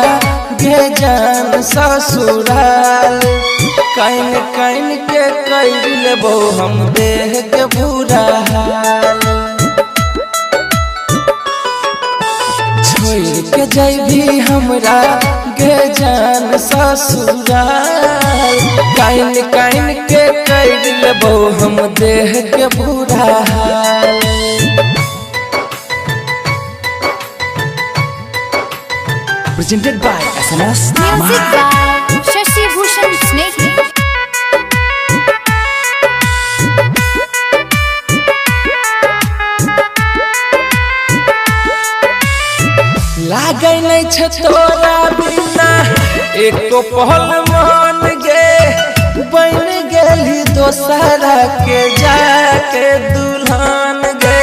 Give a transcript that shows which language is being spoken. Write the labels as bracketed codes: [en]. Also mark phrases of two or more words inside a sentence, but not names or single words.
[mai] बेजान ससुराल, कैन कैन के कर लेबो हम देह के बुरा हाल। छोड़ के जैभी हमरा बेजान ससुराल, कैन कैन के कर लेबो हम देह के बुरा हाल। [en] Presented by SMS Dhamal. Music by Shashi Bhushan Snake. [mai] लागे नहीं छ तोरा बिना एको पहल मान गे, बन गेली दोसरा के जाके दुल्हन गे।